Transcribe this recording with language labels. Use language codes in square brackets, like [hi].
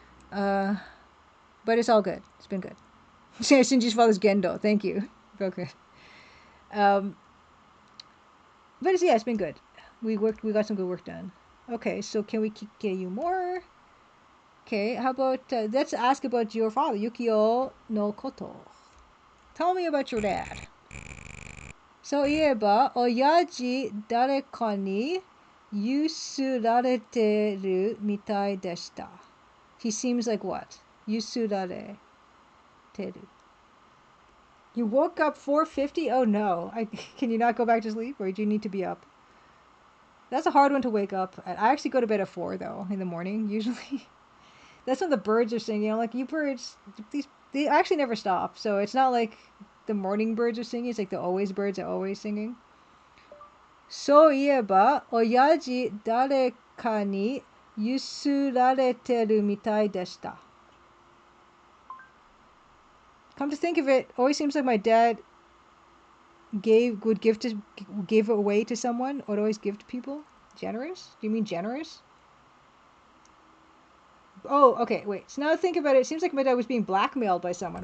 [en] But it's all good. It's been good. Shinji's father's Gendo. Thank you. Okay. But it's been good. We got some good work done. Okay, so can we get you more? Okay, how about let's ask about your father, Yukio no Koto. Tell me about your dad. [ja] そういえば、親父誰かにゆすられてるみたいでした。 [en] He seems like what? ゆすられてる。 You woke up 4:50? Oh no. Can you not go back to sleep or do you need to be up? That's a hard one to wake up at. I actually go to bed at 4 though, in the morning, usually. That's when the birds are singing. I'm like, you birds, they actually never stop. So it's not like the morning birds are singing. It's like the always birds are always singing. [ja] そういえば、親父誰かにゆすられてるみたいでした。 [en] Come to think of it, always seems like my dad gave away to someone, or always give to people. Generous? Do you mean generous? Oh, okay, wait. So now to think about it, it seems like my dad was being blackmailed by someone.